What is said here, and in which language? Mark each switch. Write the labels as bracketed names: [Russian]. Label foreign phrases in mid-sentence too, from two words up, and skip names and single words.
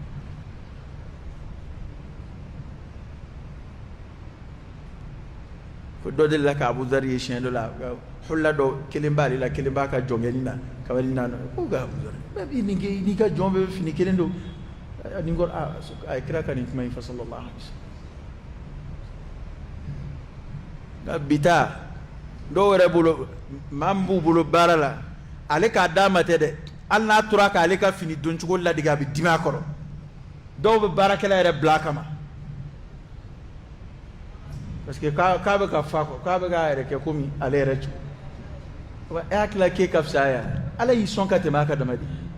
[Bambara] ko dɔ de la ka Abu Dhar ye siɲɛ dɔ la hula dɔ kelen b'ale la kelen b'a ka jɔnkɛni na kabini na ko nka Abu Dhar n'i ka jɔn bɛ fini kelen don ni ko a ye kira ka nin kuma in fɔ [Arabic] sallallahu alaihi [Bambara] wasallam nka bi ta dɔw yɛrɛ bolo maa min b'u bolo baara la ale k'a d'a ma tɛ dɛ hali n'a tora k'ale ka fini don cogo ladege a bɛ dimi a kɔrɔ dɔw bɛ baarakɛla yɛrɛ bila a kama [French] parce que [Bambara] k'a bɛ ka fa kɔ k'a bɛ k'a yɛrɛ kɛ komi ale yɛrɛ cogo e hakili la k'e ka fisa yan Ala y'i sɔn ka tɛmɛ a ka dama de